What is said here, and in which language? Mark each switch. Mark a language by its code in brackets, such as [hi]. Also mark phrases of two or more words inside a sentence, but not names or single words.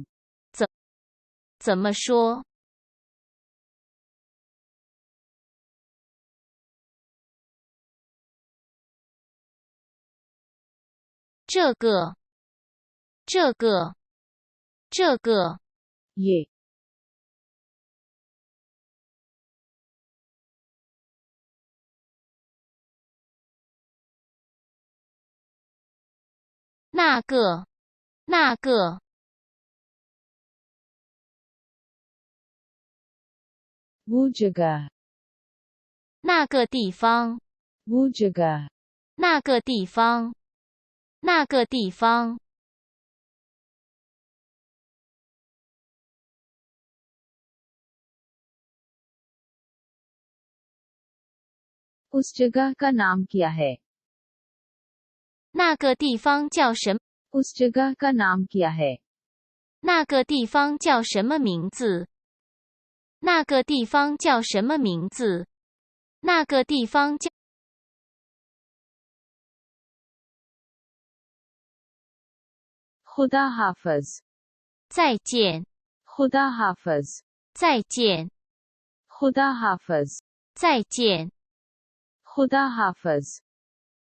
[zh] 怎么说？这个，这个，这个， [hi] ये [zh] 那个，那个， [hi] वो जगह [zh] 那个地方， [hi] वो जगह [zh] 那个地方，那个地方。 [hi] उस जगह का नाम क्या है? [zh] 那个地方叫什么？ [hi] उस जगह का नाम क्या है? [zh] 那个地方叫什么名字？那个地方叫什么名字？那个地方叫 [hi] खुदा हाफिज [zh] 再见， [hi] खुदा हाफिज [zh] 再见， [hi] खुदा हाफिज [zh] 再见， [hi] खुदा हाफिज